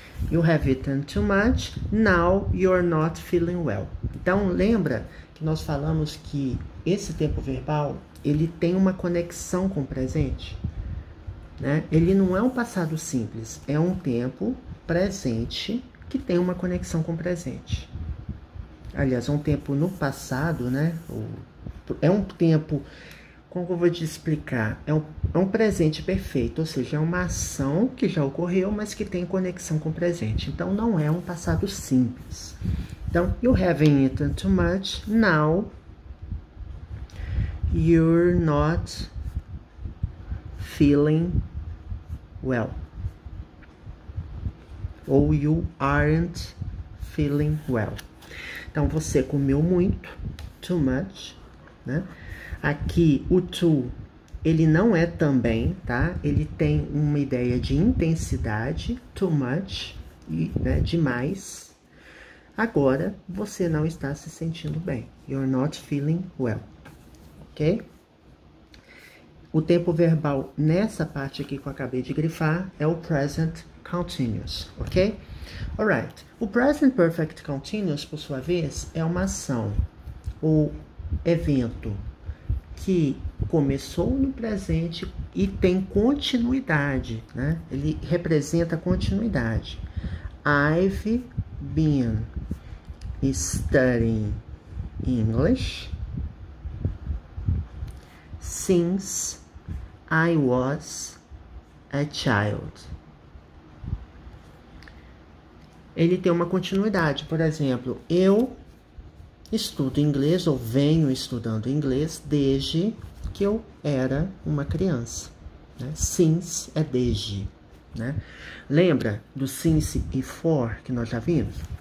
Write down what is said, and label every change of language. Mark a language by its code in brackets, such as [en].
[en] You have eaten too much, now you're not feeling well. [pt] Então, lembra que nós falamos que esse tempo verbal, ele tem uma conexão com o presente, né? Ele não é um passado simples, é um tempo presente que tem uma conexão com o presente. Aliás, é um tempo no passado, né? É um tempo, como eu vou te explicar? É um presente perfeito, ou seja, é uma ação que já ocorreu, mas que tem conexão com o presente. Então, não é um passado simples. [en] Então, you haven't eaten too much, now you're not feeling well. Ou you aren't feeling well. [pt] Então, você comeu muito, too much, né? Aqui, o to, ele não é também, tá? Ele tem uma ideia de intensidade, too much, né? Demais. Agora, você não está se sentindo bem. [en] You're not feeling well, ok? [pt] O tempo verbal nessa parte aqui que eu acabei de grifar é o present continuous, ok? Alright. O present perfect continuous, por sua vez, é uma ação ou evento que começou no presente e tem continuidade, né? Ele representa continuidade. [en] I've been studying English since I was a child. [pt] Ele tem uma continuidade, por exemplo, eu estudo inglês ou venho estudando inglês desde que eu era uma criança, né? Since é desde, né? Lembra do since e for que nós já vimos?